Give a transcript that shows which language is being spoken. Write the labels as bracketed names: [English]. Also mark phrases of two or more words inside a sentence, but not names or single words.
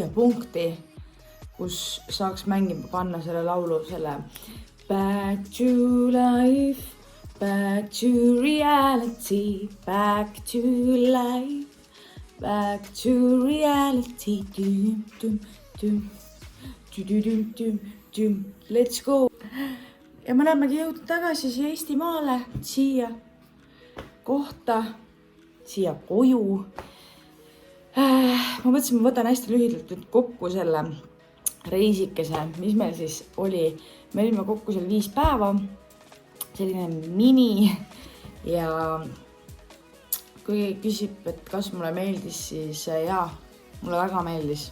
[Estonian] punkti, kus saaks mängima panna selle laulu, selle [English] Back to life, back to reality, back to life, back to reality, let's go. [Estonian] Ja me olemegi jõudnud tagasi siia Eestimaale, siia kohta, siia koju. Ma mõtlesin, ma võtan hästi lühidalt nüüd kokku selle reisikese, mis meil siis oli. Me olime kokku seal 5 päeva, selline mini ja kui küsib, et kas mulle meeldis, siis jaa, mulle väga meeldis.